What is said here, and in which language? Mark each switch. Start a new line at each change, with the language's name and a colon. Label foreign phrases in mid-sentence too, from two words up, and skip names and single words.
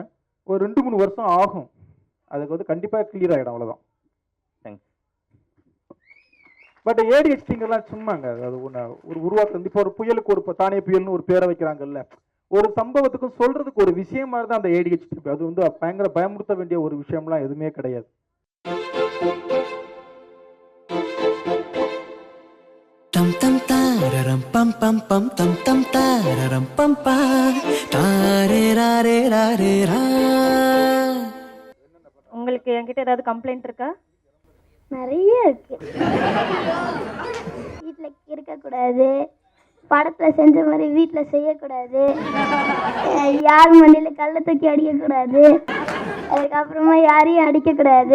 Tamil: ஒரு 2-3 வருஷம் ஆகும், அதுக்கு வந்து கண்டிப்பாக கிளியர் ஆகிடும், அவ்வளோதான். தேங்க்ஸ். பட் ஏடிஹெச்டிங்கெல்லாம் சும்மாங்க. அது ஒன்று ஒரு உருவாக்குறது. இப்போ ஒரு புயலுக்கு ஒரு தானே புயல்னு ஒரு பேரை வைக்கிறாங்கல்ல, ஒரு சம்பவத்துக்கும் சொல்றதுக்கு ஒரு விஷயம் மாதிரி தான் அந்த ஏடிஹெச்டி. அது வந்து பயங்கர பயமுறுத்த வேண்டிய ஒரு விஷயம்லாம் எதுவுமே கிடையாது. Tam tam tararam pam pam pam tam tam tararam pam pa tare ra re ra re ra. உங்களுக்கு என்கிட்ட ஏதாவது கம்ப்ளைண்ட் இருக்கா? நிறைய இருக்கு. வீட்டில் இருக்கக்கூடாது, படத்தில் செஞ்ச மாதிரி வீட்டில் செய்யக்கூடாது, யார் மண்ணில் கல்லை தூக்கி அடிக்கக்கூடாது, அதுக்கப்புறமா யாரையும் அடிக்கக்கூடாது.